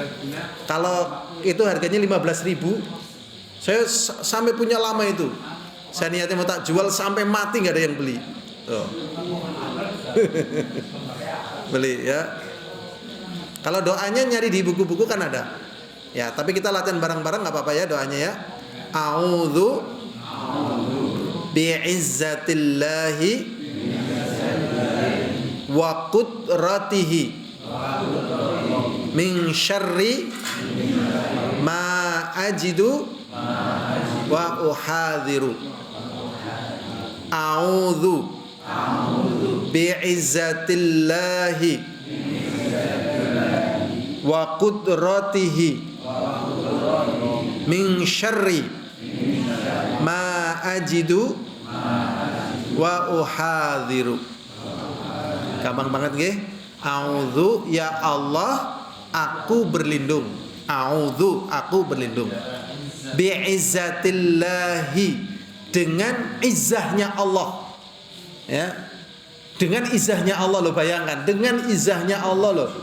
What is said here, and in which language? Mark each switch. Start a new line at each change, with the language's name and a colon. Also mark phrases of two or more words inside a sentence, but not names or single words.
Indonesian: Kalau itu harganya 15.000, saya sampai punya lama itu. Saya niatnya mau tak jual sampai mati, nggak ada yang beli. Tuh. Beli ya. Kalau doanya nyari di buku-buku kan ada. Ya, tapi kita latihan bareng-bareng nggak apa-apa ya doanya ya.
Arabic: أعوذ بعزة الله وقدرته من شر ما أجد وأحاذر. أعوذ بعزة الله وقدرته من شر ما أجد وأحاذر.
Indonesian: Gampang banget nggih? A'udzu, ya Allah, aku berlindung. A'udzu, aku berlindung. Bi'izzatillahi, dengan izzahnya Allah. Ya. Dengan izzahnya Allah loh, bayangkan, dengan izzahnya Allah loh.